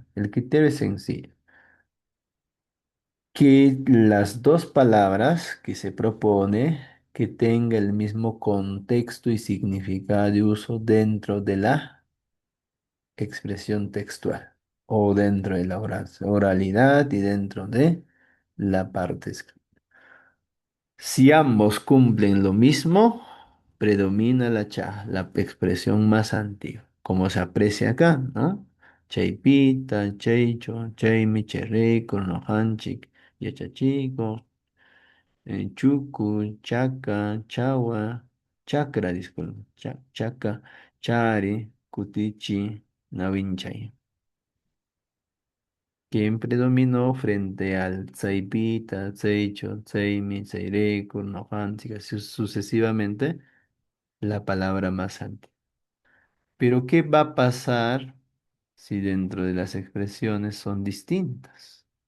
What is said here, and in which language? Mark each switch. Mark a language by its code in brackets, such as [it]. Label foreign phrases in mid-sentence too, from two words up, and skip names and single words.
[es] El criterio es sencillo. Que las dos palabras que se propone que tenga el mismo contexto y significado de uso dentro de la expresión textual o dentro de la oralidad y dentro de la parte escrita. Si ambos cumplen lo mismo, predomina la cha, la expresión más antigua, como se aprecia acá, ¿no? [qu] Chaypita, chaycho, chaymi, cherreco, nojanchik, yachachico, chucu, chaca, chagua, chacra, disculpa, chaca, chari, cutichi, navinchay. [es] ¿Quién predominó frente al [qu] Tsaipita, Tseicho, Tseimi, Tseireco, Nohantzika, [es] así sucesivamente? La palabra más antigua. Pero ¿qué va a pasar si dentro de las expresiones son distintas?